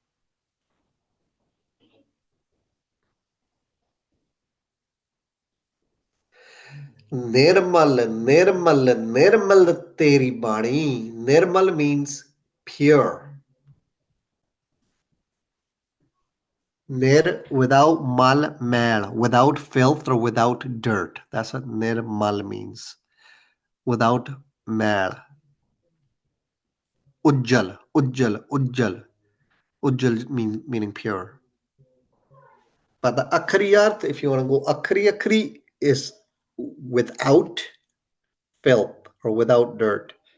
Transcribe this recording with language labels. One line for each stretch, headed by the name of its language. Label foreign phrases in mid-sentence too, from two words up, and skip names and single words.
Punjabi: Nirmal, Nirmal, Nirmal Teri Bani.
English: Nirmal means pure. Nir without mal mal, without filth or without dirt. That's what nir mal means. Without mal. Ujjal, ujjal, ujjal. Ujjal meaning pure. But the akhriyat, if you want to go akhri, is without filth or without dirt.